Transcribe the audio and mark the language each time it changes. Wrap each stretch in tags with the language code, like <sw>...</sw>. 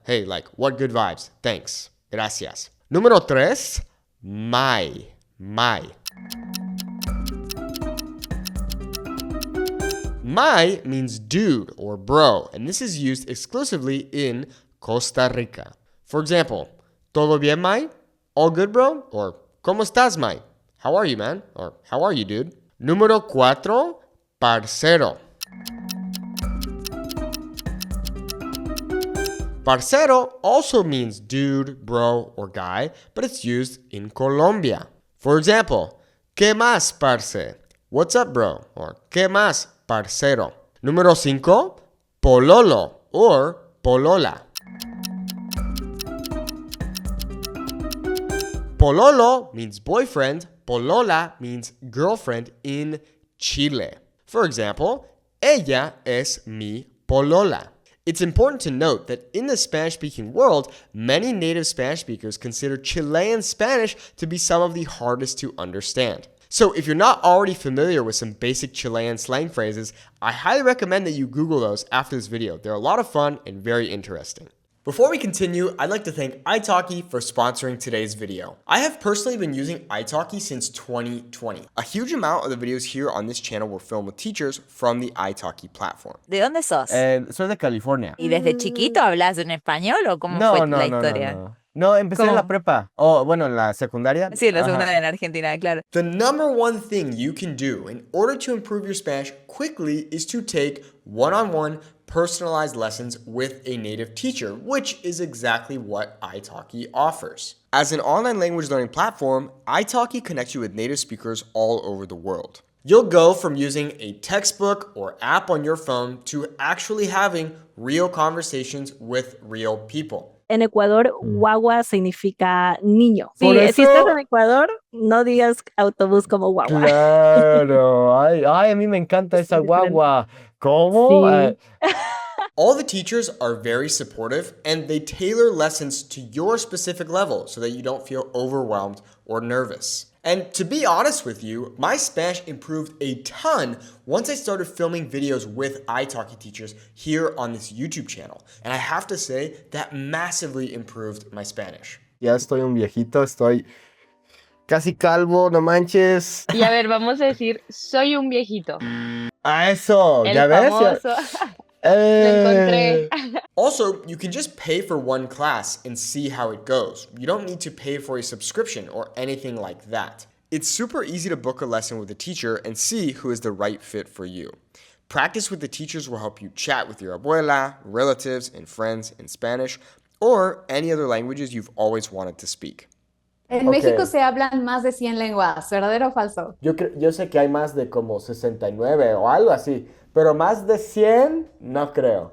<en>Hey, like, what good vibes. Thanks.</en> <es>Gracias. Número tres,</es> <en>my. My means dude or bro, and this is used exclusively in Costa Rica. For example,</en> <es>¿todo bien, Mai?</es> <en>All good, bro? Or</en> <es>¿cómo estás, Mai?</es> <en>How are you, man? Or how are you, dude?</en> <es>Número cuatro,</es> <en>parcero. Parcero also means dude, bro, or guy, but it's used in Colombia. For example,</en> <es>¿qué más, parce?</es> <en>What's up, bro? Or</en> <es>¿qué más, parcero? Número cinco,</es> <en>pololo or polola. Pololo means boyfriend. Polola means girlfriend in Chile. For example,</en> <es>ella es mi polola.</es> <en>It's important to note that in the Spanish-speaking world, many native Spanish speakers consider Chilean Spanish to be some of the hardest to understand. So if you're not already familiar with some basic Chilean slang phrases, I highly recommend that you Google those after this video. They're a lot of fun and very interesting. Before we continue, I'd like to thank italki for sponsoring today's video. I have personally been using italki since 2020. A huge amount of the videos here on this channel were filmed with teachers from the italki platform.</en> <es>¿De dónde sos? Soy de California. ¿Y desde chiquito hablas en español o cómo fue la historia? No, empecé en ¿Cómo? la prepa. Bueno, en la secundaria. Sí, en la secundaria en Argentina, claro.</es> <en>The number one thing you can do in order to improve your Spanish quickly is to take one-on-one personalized lessons with a native teacher, which is exactly what italki offers. As an online language learning platform, italki connects you with native speakers all over the world. You'll go from using a textbook or app on your phone to actually having real conversations with real people.</en> <es>En Ecuador, guagua significa niño. Por Sí, eso- si estás en Ecuador, no digas autobús como guagua. Claro. Ay, a mí me encanta esa guagua. ¿Cómo? Sí.</es> <en>All the teachers are very supportive and they tailor lessons to your specific level so that you don't feel overwhelmed or nervous. And to be honest with you, my Spanish improved a ton once I started filming videos with italki teachers here on this YouTube channel. And I have to say that massively improved my Spanish.</en> <es>Ya estoy un viejito, estoy casi calvo, no manches. Y a ver, vamos a decir, soy un viejito. Eso, El ¿ya ves? famoso. Lo encontré.</es> <en>Also, you can just pay for one class and see how it goes. You don't need to pay for a subscription or anything like that. It's super easy to book a lesson with a teacher and see who is the right fit for you. Practice with the teachers will help you chat with your abuela, relatives, and friends in Spanish or any other languages you've always wanted to speak.</en> <es>En México se hablan más de 100 lenguas, ¿verdadero o falso? Yo sé que hay más de como 69 o algo así, pero más de 100 no creo.</es>